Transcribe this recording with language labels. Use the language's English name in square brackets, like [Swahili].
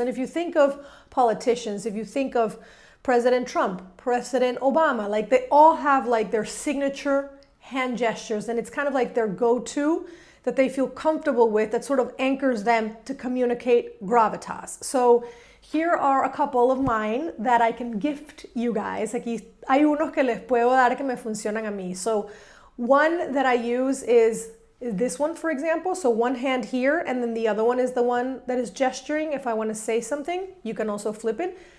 [English] And if you think of politicians, if you think of President Trump, President Obama, like they all have like their signature hand gestures, and it's kind of like their go-to that they feel comfortable with, that sort of anchors them to communicate gravitas. So here are a couple of mine that I can gift you guys. [Spanish] Aquí hay unos que les puedo dar que me funcionan a mí. [English] So one that I use is this one, for example. So one hand here, and then the other one is the one that is gesturing. If I want to say something, you can also flip it.